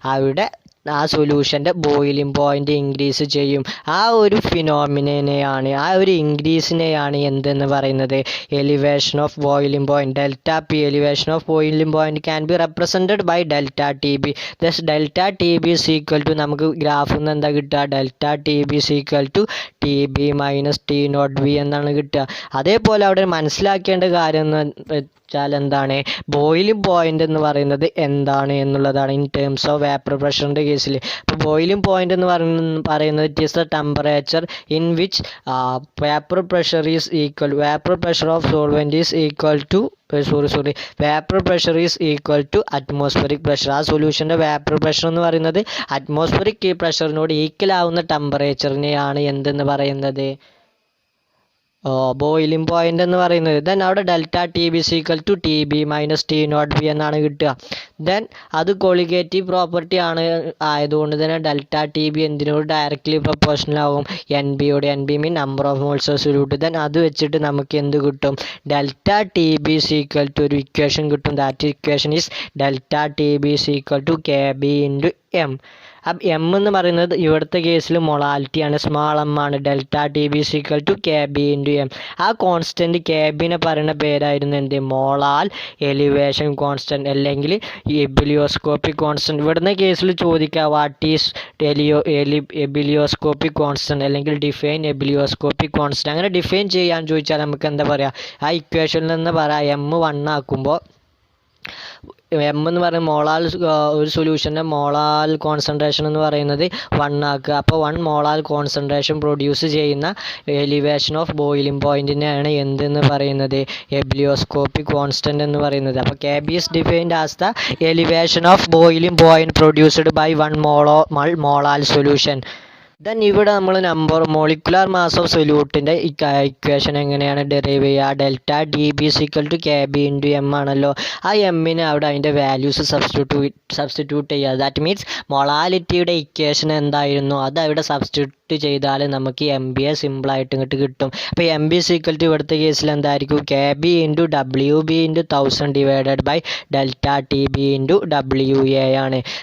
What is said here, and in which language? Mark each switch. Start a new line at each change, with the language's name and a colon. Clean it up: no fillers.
Malayalam: അവിടെ ആ സൊല്യൂഷൻ്റെ boiling point increase ചെയ്യും. ആ ഒരു ഫിനോമിനയാണ്, ആ ഒരു ഇൻക്രീസിനെയാണ് എന്തെന്ന് പറയുന്നത്?
English: Elevation of boiling point. Delta P elevation of boiling point can be represented by delta TB. Thus delta TB is equal to
Malayalam: നമുക്ക് ഗ്രാഫിൽ നിന്ന് എന്താ കിട്ടുക?
English: Delta TB is equal to TB minus T0B എന്നാണ് കിട്ടുക.
Malayalam: അതേപോലെ അവിടെ മനസ്സിലാക്കേണ്ട കാര്യം എന്ന് വെച്ചാൽ എന്താണ്? ബോയിലിംഗ് പോയിന്റ് എന്ന് പറയുന്നത് എന്താണ് എന്നുള്ളതാണ്
English: in terms of vapour പ്രഷറിൻ്റെ
Malayalam: കേസിൽ.
English: അപ്പോൾ boiling point എന്ന് പറയുന്നത് it is the temperature in which vapour pressure is equal vapour pressure of solvent is equal to vapour pressure is equal to atmospheric pressure.
Malayalam: ആ സൊല്യൂഷൻ്റെ vapour pressure എന്ന് പറയുന്നത് atmospheric പ്രഷറിനോട് equal ആവുന്ന ടെമ്പറേച്ചറിനെയാണ് എന്തെന്ന് പറയുന്നത്?
English: boiling point
Malayalam: എന്ന് പറയുന്നത്.
English: Then അവിടെ delta TB is equal to TB minus T0B എന്നാണ് കിട്ടുക.
Malayalam: ദെൻ അത് കൊളിഗേറ്റീവ് പ്രോപ്പർട്ടി ആയതുകൊണ്ട് തന്നെ ഡെൽറ്റ TB എന്തിനോട് ഡയറക്റ്റ്ലി പ്രൊപ്പോർഷണൽ ആവും? NBയോട്.
English: NB mean number of moles of solute. Then
Malayalam: അത് വെച്ചിട്ട് നമുക്ക് എന്ത് കിട്ടും?
English: delta TB is equal to
Malayalam: ഒരു ഇക്വേഷൻ കിട്ടും.
English: That equation is delta TB is equal to KB into M.
Malayalam: അപ്പം M എന്ന് പറയുന്നത് ഇവിടുത്തെ കേസിൽ മൊളാലിറ്റിയാണ്, സ്മാൾ m ആണ്.
English: Delta TB is equal to KB into M.
Malayalam: ആ കോൺസ്റ്റൻറ്റ് KBനെ പറയുന്ന പേരായിരുന്നു എന്ത്? മോളാൽ എലിവേഷൻ കോൺസ്റ്റൻറ്റ് അല്ലെങ്കിൽ എബിലിയോസ്കോപ്പിക് കോൺസ്റ്റൻറ്റ്. ഇവിടുന്ന് കേസിൽ ചോദിക്കുക
English: What is ebullioscopic constant അല്ലെങ്കിൽ define ebullioscopic constant.
Malayalam: അങ്ങനെ ഡിഫൈൻ ചെയ്യാൻ ചോദിച്ചാൽ നമുക്ക് എന്താ പറയുക? ആ ഇക്വേഷനിൽ നിന്ന് പറയാം M 1 ആക്കുമ്പോൾ M എന്ന് പറയുന്നത് മോളാൽ ഒരു സൊല്യൂഷൻ്റെ മോളാൽ കോൺസെൻട്രേഷൻ എന്ന് പറയുന്നത് 1 ആക്കുക. അപ്പോൾ 1 മോളാൽ കോൺസെൻട്രേഷൻ പ്രൊഡ്യൂസ് ചെയ്യുന്ന എലിവേഷൻ ഓഫ് ബോയിലിംഗ് പോയിന്റിനെയാണ് എന്തെന്ന് പറയുന്നത്? എബിലിയോസ്കോപ്പിക് കോൺസ്റ്റൻറ്റ് എന്ന് പറയുന്നത്. അപ്പോൾ
English: KB is defined as the elevation of boiling point produced by 1 molal solution.
Malayalam: Then ഇവിടെ നമ്മൾ മോളിക്കുലാർ മാസ് ഓഫ് സൊല്യൂട്ടിൻ്റെ ഇക്വേഷൻ എങ്ങനെയാണ് ഡെറൈവ് ചെയ്യുക?
English: Delta DB is equal to KB into M ആണല്ലോ.
Malayalam: ആ എമ്മിന് അവിടെ അതിൻ്റെ വാല്യൂസ് സബ്സ്റ്റിറ്റ്യൂട്ട് ചെയ്യുക.
English: that means
Malayalam: മൊളാലിറ്റിയുടെ ഇക്വേഷൻ എന്തായിരുന്നു അത് അവിടെ സബ്സ്റ്റിറ്റ്യൂട്ട് ചെയ്താൽ നമുക്ക് MBയെ സിമ്പിളായിട്ട് ഇങ്ങോട്ട് കിട്ടും.
English: അപ്പോൾ MB is equal to
Malayalam: ഇവിടുത്തെ കേസിൽ എന്തായിരിക്കും?
English: KB into WB into 1000 divided by delta TB into WA ആണ്.